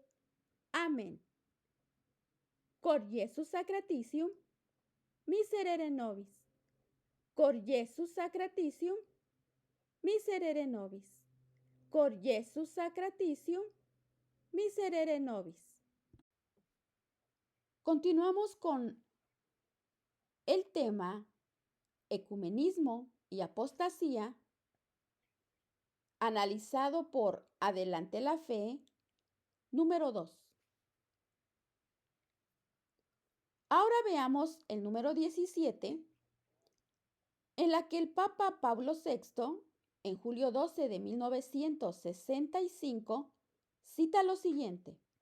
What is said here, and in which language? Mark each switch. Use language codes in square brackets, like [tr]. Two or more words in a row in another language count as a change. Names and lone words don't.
[es] Amén. [la] Cor Iesus sacratitium, miserere nobis. Cor Iesus sacratitium, miserere nobis. Cor Iesus sacratitium, miserere nobis. [es] Continuamos con el tema ecumenismo y apostasía, analizado por Adelante la Fe, número 2. Ahora veamos el número 17, en la que el Papa Pablo VI, en julio 12 de 1965, cita lo siguiente: